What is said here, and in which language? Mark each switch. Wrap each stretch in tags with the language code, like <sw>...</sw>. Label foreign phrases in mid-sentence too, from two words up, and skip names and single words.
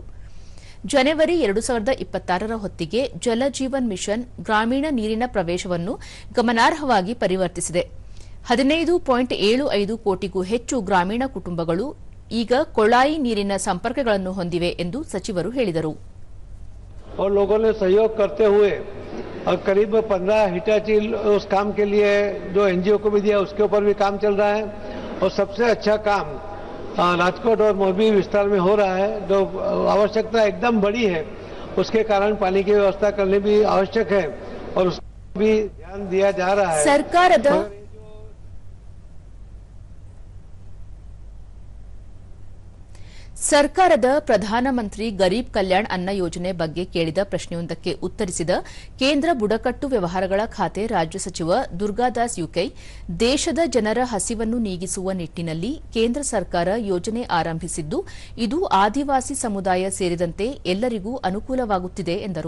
<kn>ಜನವರಿ 2026ರ ಹೊತ್ತಿಗೆ ಜಲಜೀವನ್ ಮಿಷನ್ ಗ್ರಾಮೀಣ ನೀರಿನ ಪ್ರವೇಶವನ್ನು ಗಮನಾರ್ಹವಾಗಿ ಪರಿವರ್ತಿಸಿದೆ. 15.75 ಕೋಟಿಗೂ ಹೆಚ್ಚು ಗ್ರಾಮೀಣ ಕುಟುಂಬಗಳು ಈಗ ಕೊಳಾಯಿ ನೀರಿನ ಸಂಪರ್ಕಗಳನ್ನು ಹೊಂದಿವೆ ಎಂದು ಸಚಿವರು ಹೇಳಿದರು.</kn> <hi>और लोगों ने सहयोग करते हुए और करीब 15 हिटाची उस काम के लिए जो एनजीओ को भी दिया उसके ऊपर भी काम चल रहा है और सबसे अच्छा काम राजकोट और मोरबी विस्तार में हो रहा है. जो आवश्यकता एकदम बड़ी है उसके कारण पानी की व्यवस्था करने भी आवश्यक है और उस पर भी ध्यान दिया जा रहा है.</hi> <kn>ಸರ್ಕಾರದ ಪ್ರಧಾನಮಂತ್ರಿ ಗರೀಬ್ ಕಲ್ಯಾಣ್ ಅನ್ನ ಯೋಜನೆ ಬಗ್ಗೆ ಕೇಳಿದ ಪ್ರಶ್ನೆಯೊಂದಕ್ಕೆ ಉತ್ತರಿಸಿದ ಕೇಂದ್ರ ಬುಡಕಟ್ಟು ವ್ಯವಹಾರಗಳ ಖಾತೆ ರಾಜ್ಯ ಸಚಿವ ದುರ್ಗಾದಾಸ್ ಯುಕೈ, ದೇಶದ ಜನರ ಹಸಿವನ್ನು ನೀಗಿಸುವ ನಿಟ್ಟಿನಲ್ಲಿ ಕೇಂದ್ರ ಸರ್ಕಾರ ಯೋಜನೆ ಆರಂಭಿಸಿದ್ದು ಇದು ಆದಿವಾಸಿ ಸಮುದಾಯ ಸೇರಿದಂತೆ ಎಲ್ಲರಿಗೂ ಅನುಕೂಲವಾಗುತ್ತಿದೆ ಎಂದರು.</kn>